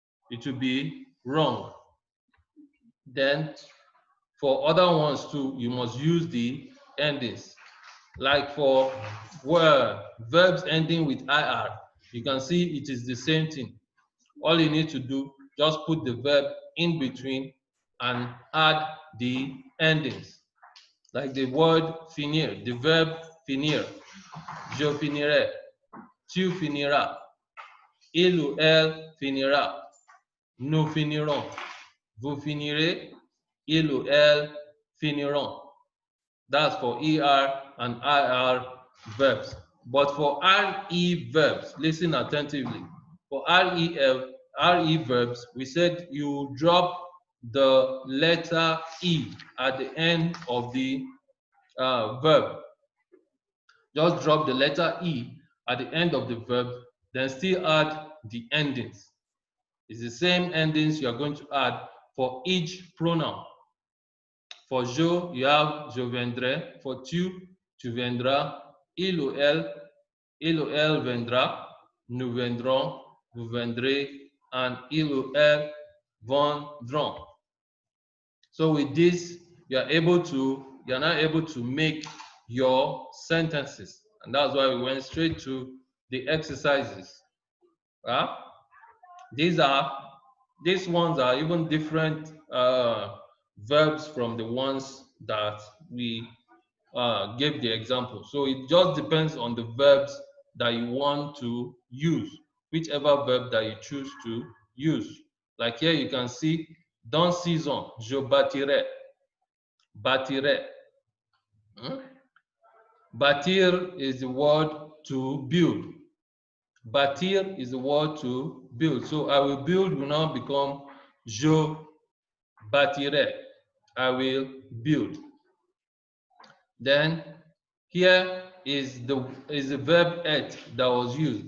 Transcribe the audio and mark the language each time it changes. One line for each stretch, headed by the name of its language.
English: It will be wrong. Then for other ones too, you must use the endings. Like for verbs ending with IR, you can see it is the same thing. All you need to do, just put the verb in between and add the endings. Like the word finir, the verb finir.
French: Je finirai, tu finiras, il ou elle finira, nous finirons, vous finirez, il ou elle finiront.
English: That's for ER and IR verbs. But for RE verbs, listen attentively. For RE verbs, we said you drop the letter E at the end of the verb. Just drop the letter E at the end of the verb, then still add the endings. It's the same endings you are going to add for each pronoun. For je, you have
French: je viendrai.
English: For
French: tu viendras. Il ou elle viendra. Nous viendrons, vous viendrez, and il ou elle viendront.
English: So with this, you are now able to make your sentences. And that's why we went straight to the exercises. These ones are even different verbs from the ones that we gave the example. So it just depends on the verbs that you want to use, whichever verb that you choose to use. Like here you can see,
French: dans 6 ans, je bâtirai. Bâtirai.
English: Bâtir is the word to build. Bâtir is the word to build. So I will build will now become
French: je bâtirai.
English: I will build. Then here is the verb être that was used.